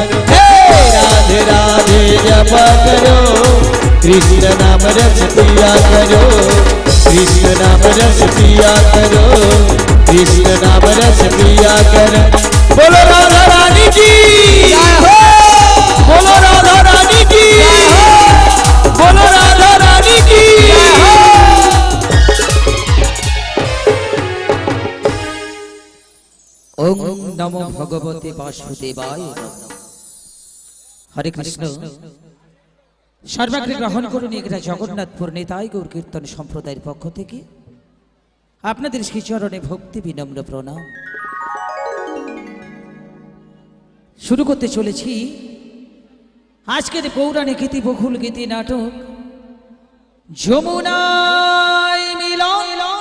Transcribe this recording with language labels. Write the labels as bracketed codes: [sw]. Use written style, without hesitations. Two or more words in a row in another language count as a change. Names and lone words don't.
[hi] हे राधे राधे जपा करो, कृष्ण नाम रस पिया करो। कृष्ण नाम रस पिया करो, कृष्ण नाम रस पिया करो। बोलो राधा रानी की बोलो राधा रानी की बोलो राधा रानी की। [sa] ओम नमो भगवते वासुदेवाय नमः। हरे कृष्ण। [bn] সর্বাগ্রে গ্রহণ করুন এগরা জগন্নাথপুর নিতাই গৌর কীর্তন সম্প্রদায়ের পক্ষ থেকে আপনাদের শ্রীচরণে ভক্তি বিনম্র প্রণাম। শুরু করতে চলেছি আজকের পৌরাণিক গীতি বকুল গীতি নাটক যমুনায় মিলন।